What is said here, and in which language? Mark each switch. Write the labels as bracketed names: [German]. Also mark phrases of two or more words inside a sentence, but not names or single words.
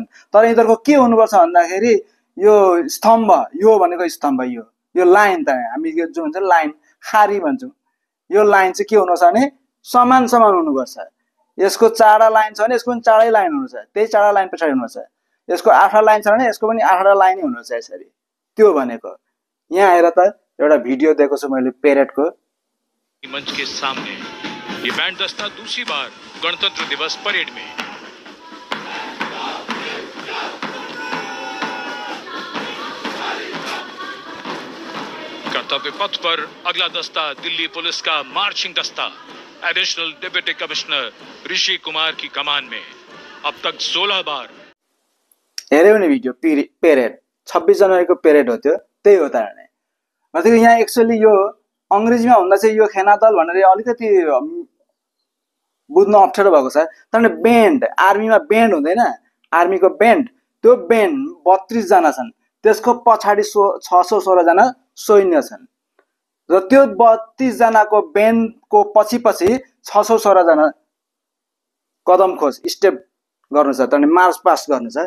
[Nepali] तर यिनीहरुको के हुनुपर्छ भन्दाखेरि यो स्तम्भ, यो भनेको स्तम्भ, यो लाइन त हामी जो भन्छ लाइन खारी भन्छौं, यो लाइन चाहिँ के हुनुपर्छ भने समान समान हुनुपर्छ। यसको चारवटा लाइन छ भने यसको पनि चारवटै लाइन हुनुपर्छ, त्यही चारवटा लाइन पछाडि हुनुपर्छ। यसको 8वटा लाइन छ भने यसको पनि 8वटा लाइन हुनुपर्छ यसरी। त्यो भनेको यहाँ आएर त एउटा भिडियो दिएको छु मैले पेरेडको। [Hindi] मंच के सामने ये बैंड दस्ता दूसरी बार गणतंत्र दिवस परेड में कर्तव्य पथ पर अगला दस्ता दिल्ली पुलिस का मार्चिंग दस्ता एडिशनल डिप्टी कमिश्नर ऋषि कुमार की कमान में अब तक 16 बार [Nepali] हेर्यो नि भिडियो। पेरेड 26 जनवरी को पेरेड हो, त्यो त्यही हो त। मतलब यहाँ एक्चुअली यो अंग्रेजीमा भन्दा चाहिँ यो सेना दल भनेर अलिकति बुझ्न अप्ठ्यारो भएको छ। तर बेन्ड, आर्मीमा बेन्ड हुँदैन, आर्मीको बेन्ड, त्यो बेन्ड 32 जना छन्, त्यसको पछाडि 616 जना सैन्य छन् र त्यो 32 जनाको बेन्डको पछि पछि 616 जना कदम खोज स्टेप गर्नु छ, तनी [English] march past [Nepali] गर्नु छ।